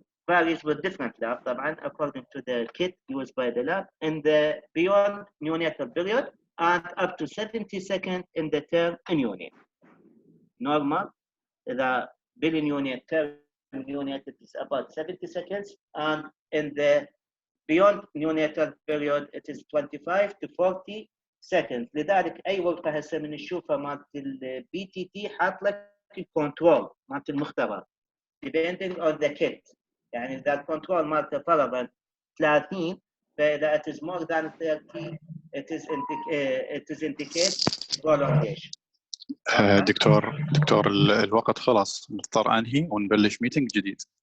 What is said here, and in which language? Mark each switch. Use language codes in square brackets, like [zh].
[en] Varies with different lab [ar] طبعا [en] according to the kit used by the lab in the beyond neonatal period and up to 70 seconds in the term neonate. Normal, the neonate term neonate is about 70 seconds and in the beyond neonatal period it is 25 to 40 seconds. [ar] لذلك أي ورقة هسه من نشوفها مالت ال BTT حاط لك الكنترول مالت المختبر [en] depending on the kit. [ar] يعني إذا الكنترول مالته فرضاً 30 فإذا [en] it is more than 30 it is indicate prolongation. [ar] دكتور الوقت خلص، نضطر انهي ونبلش ميتنج جديد.